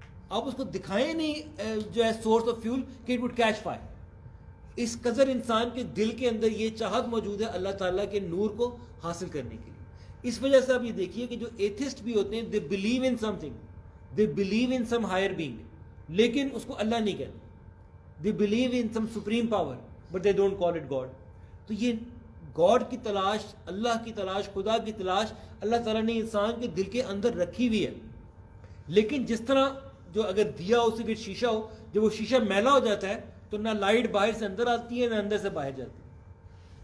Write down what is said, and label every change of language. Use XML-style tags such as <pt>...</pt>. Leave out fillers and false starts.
<ur>آپ اس کو دکھائیں نہیں جو ہے</ur> <en>source of fuel</en> <ur>کہ</ur> <en>It would catch fire.</en> <ur>اس قدر انسان کے دل کے اندر یہ چاہت موجود ہے اللہ تعالیٰ کے نور کو حاصل کرنے کے لیے. اس وجہ سے آپ یہ دیکھیے کہ جو ایتھسٹ بھی ہوتے ہیں</ur> <en>they believe in something, they believe in some higher being,</en> <ur>لیکن اس کو اللہ نہیں کہتے.</ur> <en>They believe in some supreme power but they don't call it God.</en> <ur>تو یہ گاڈ کی تلاش، اللہ کی تلاش، خدا کی تلاش اللہ تعالیٰ نے انسان کے دل کے اندر رکھی ہوئی ہے. لیکن جس طرح جو اگر دیا ہو صرف شیشہ ہو، جب وہ شیشہ میلا ہو جاتا ہے تو نہ لائٹ باہر سے اندر آتی ہے نہ اندر سے باہر جاتی ہے.</ur>